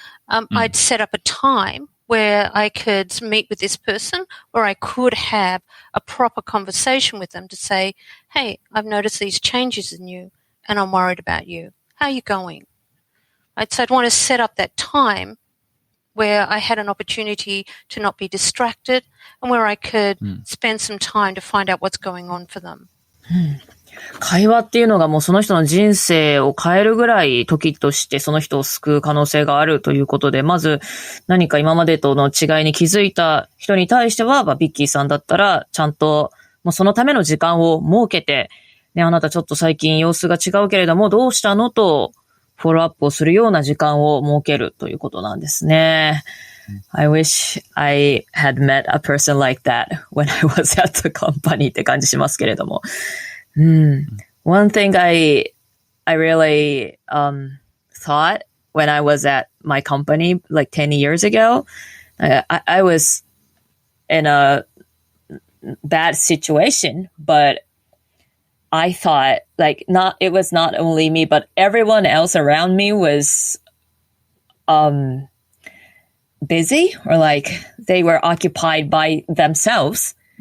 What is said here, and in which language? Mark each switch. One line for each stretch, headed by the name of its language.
English: I'd set up a time where I could meet with this person, where I could have a proper conversation with them to say, hey, I've noticed these changes in you, and I'm worried about you. How are you going? So I'd want to set up that time.where I had an opportunity to not be distracted, and where I could spend some time to find out what's going on for them.
Japanese: 会話っていうのがもうその人の人生を変えるぐらい時としてその人を救う可能性があるということで、まず何か今までとの違いに気づいた人に対しては、ビッキーさんだったらちゃんともうそのための時間を設けて、ね、あなたちょっと最近様子が違うけれどもどうしたのとフォローアップをするような時間を設けるということなんですね。
English: I wish I had met a person like that when I was at the company
Japanese: って感じしますけれども。
English: One thing I really thought when I was at my company like 10 years ago, I was in a bad situation, but I thought it was not only me, but everyone else around me was busy, or they were occupied by themselves.